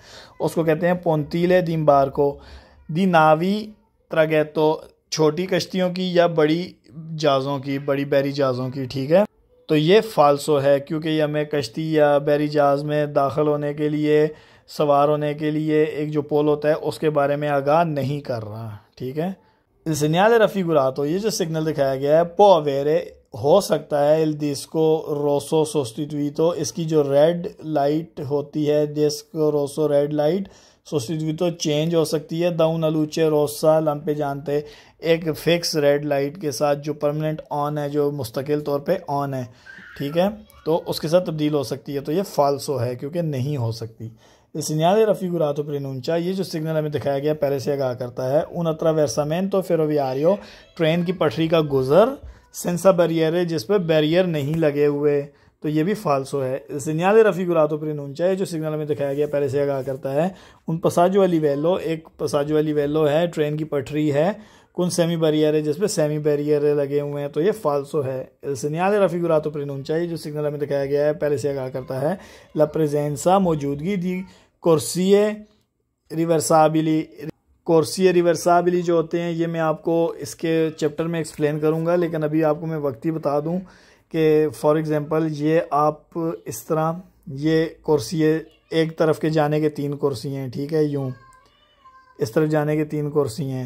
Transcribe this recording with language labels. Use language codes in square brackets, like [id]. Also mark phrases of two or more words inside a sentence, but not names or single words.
[ur] اس کو کہتے ہیں [it] pontile di sbarco di navi traghetto, [ur] چھوٹی کشتیوں کی یا بڑی جہازوں کی، بڑی بحری جہازوں کی، ٹھیک ہے. تو یہ فالسو ہے کیونکہ یہ ہمیں کشتی یا بحری جہاز میں داخل ہونے کے لیے، سوار ہونے کے لیے ایک جو پول ہوتا ہے اس کے بارے میں آگاہ نہیں کر رہا، ٹھیک ہے. [it] il segnale raffigurato, [ur] یہ جو سگنل دکھایا گیا ہے, [it] può avere, [ur] ہو سکتا ہے, [it] il disco rosso sostituito, [ur] اس کی جو [en] red light [ur] ہوتی ہے, [it] disco rosso [en] red light [ur] sostituito چینج ہو سکتی ہے, [it] da una luce rossa lampeggiante, [ur] एक [en] fix red light [ur] کے ساتھ جو [en] permanent on [ur] ہے، جو مستقل طور پہ آن ہے، ٹھیک ہے، تو اس کے ساتھ تبدیل ہو سکتی ہے. تو یہ فالسو ہے کیونکہ نہیں ہو سکتی. [it] il segnale raffigurato preannuncia, [ur] یہ جو سگنل ہمیں دکھایا گیا پہلے سے آگاہ کرتا ہے, [it] un attraversamento ferroviario, [ur] ٹرین کی پٹری کا گزر, [it] senza barriere, [ur] جس پہ بیریئر نہیں لگے ہوئے، تو یہ بھی فالسو ہے. [it] il segnale raffigurato preannuncia, [ur] یہ جو سگنل ہمیں دکھایا گیا پہلے سے آگاہ کرتا ہے, [it] un passaggio a livello, [ur] एक [it] passaggio a livello [ur] ہے، ٹرین کی پٹری ہے, [it] con semi barriere [ur] ہے، جس پہ سیمی بیریئر لگے ہوئے ہیں، تو یہ فالسو ہے. [it] il segnale raffigurato preannuncia, [ur] یہ جو سگنل ہمیں دکھایا گیا ہے پہلے سے آگاہ کرتا ہے, [it] la presenza, [ur] मौजूदगी [it] di corsie reversibili, corsie reversibili [ur] جو ہوتے ہیں، یہ میں آپ کو اس کے چیپٹر میں ایکسپلین کروں گا، لیکن ابھی آپ کو میں وقت ہی بتا دوں کہ [en] for example [ur] یہ آپ اس طرح، یہ کورسیے ایک طرف کے جانے کے 3 کرسی ہیں، ٹھیک ہے، یوں اس طرف جانے کے 3 کرسی ہیں.